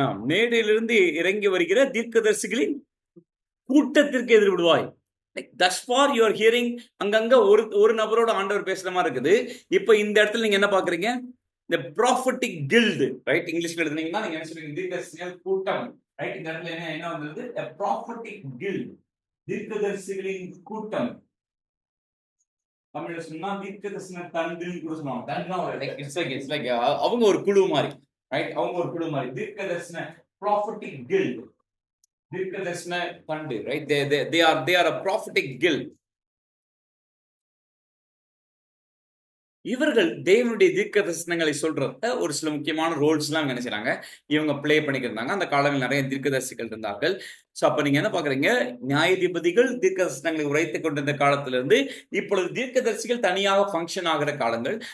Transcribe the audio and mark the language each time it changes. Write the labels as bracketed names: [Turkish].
[Tamil] மேடையிலிருந்து இறங்கி வருகிற தீர்க்கதரிசிகளின் கூட்டத்திற்கு எதிர்விடுவாய். [English] thus far you are hearing [Tamil] அங்கங்க ஒரு நபரோட ஆண்டவர் பேசுற மாதிரி இருக்குது. இப்போ இந்த இடத்துல நீங்க என்ன பாக்குறீங்க? [English] the prophetic guild, right? [Tamil] இங்கிலீஷ்ல எழுதுனீங்கன்னா நீங்க என்ன சொல்றீங்க? தீர்க்கதரிசிகள் கூட்டம், ரைட்? இந்த இடத்துல என்ன வந்தது? [English] a prophetic guild, [Tamil] தீர்க்கதரிசிகளின் கூட்டம். தமிழ்ல சொன்னா தீர்க்கதரிசன தண்டுன்னு கூட சொல்லுவாங்க. தண்டுனா [English] it's like [Tamil] அவங்க ஒரு குழு மாதிரி, ரைட்? அவங்க ஒரு குழு மாதிரி தீர்க்கதரிசன prophetic guild, தீர்க்கதரிசன தண்டு, right? [English] they are a prophetic guild. [Tamil] இவர்கள் தேவனுடைய தீர்க்க தரிசனங்களை சொல்றத ஒரு சில முக்கியமான ரோல்ஸ் எல்லாம் நினைச்சாங்க, இவங்க பிளே பண்ணிக்கிறாங்க. அந்த காலங்களில் நிறைய தீர்க்கதரிசிகள் இருந்தார்கள். சோ அப்ப நீங்க என்ன பாக்குறீங்க? நியாயாதிபதிகள் தீர்க்க தரிசனங்களை உரைத்துக் கொண்டிருந்த காலத்துல இருந்து இப்பொழுது தீர்க்கதரிசிகள் தனியாக ஃபங்க்ஷன் ஆகிற காலங்கள்.